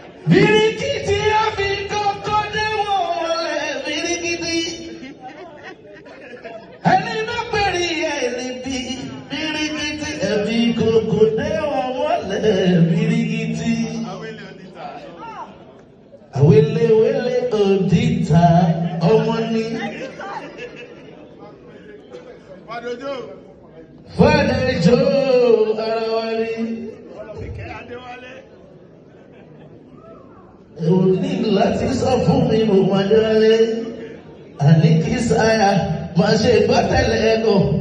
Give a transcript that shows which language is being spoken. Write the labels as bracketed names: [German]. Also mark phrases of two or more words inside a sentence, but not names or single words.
[Yoruba] Birikiti a fi kókó dé wọlé birikiti. Ẹni bá pèrè ẹni bí birikiti, ẹ fi kókó dé wọlé birikiti. Awele Odita. Awele, wele Odita, ọmọ ni. Fadojo. Fadojo, ara wa ni. Ìkẹ́ Adéwálé. Ẹ ò ní láti sọ fún mi, mo máa dálé. Àní kí sáyà máa ṣe gbọ́ tẹ́lẹ̀ ẹ̀kọ́.